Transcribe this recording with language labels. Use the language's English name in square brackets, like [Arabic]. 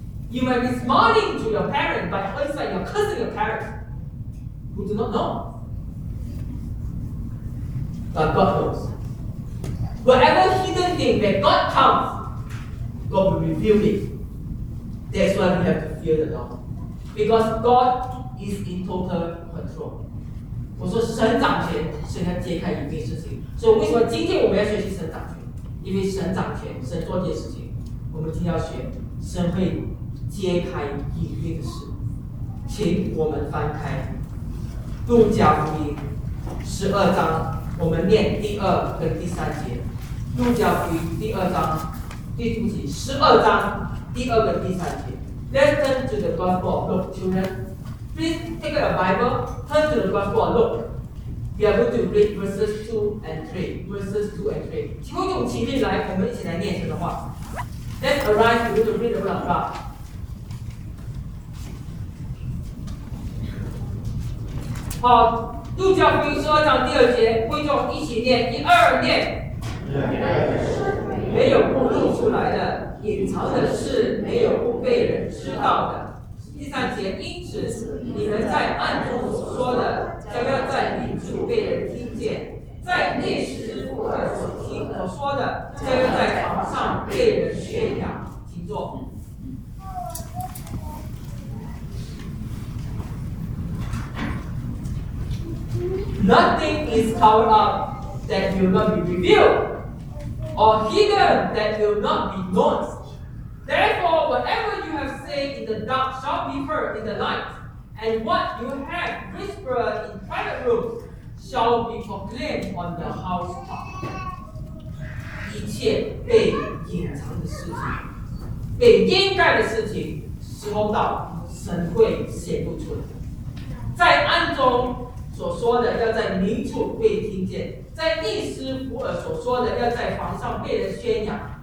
[English] You might be smiling to your parents, but it's like you're cursing your parents who do not know. But God knows. Whatever hidden thing that God comes, God will reveal it. That's why we have to fear the Lord. Because God is in total control. [Chinese] 我说神掌权，神要揭开隐秘事情。所以为什么今天我们要学习神掌权？因为神掌权，神做这件事情，我们今天要学神会揭开隐秘的事。请我们翻开路加福音十二章，我们念第二跟第三节。路加福音第二章，对不起，十二章第二跟第三节。 [English] Let's turn to the gospel of Luke, children. Please take your Bible, turn to the Gospel of Luke. We are going to read verses 2 and 3. Verses 2 and 3. [Chinese] 请问用起立来，我们一起来念神的话。 [English] Let's arise, we're going to read the word of God. [Chinese] Luke 加福音十二章第二节，会众一起念，一二念。没有不露出来的，隐藏的事没有不被人知道的。第三节，因此你们在暗处所说的，将要在明处被人听见；在内室所听我说的，将要在床上被人宣扬。请坐。 [English] Nothing is covered up that will not be revealed, or hidden that will not be known. Therefore, whatever you have said in the dark shall be heard in the light, and what you have whispered in private rooms shall be proclaimed on the housetop. [Chinese] 一切被隐藏的事情，被掩盖的事情，时候到，神会显露出来。在暗中所说的，要在明处被听见；在密室福尔所说的，要在房上被人宣扬。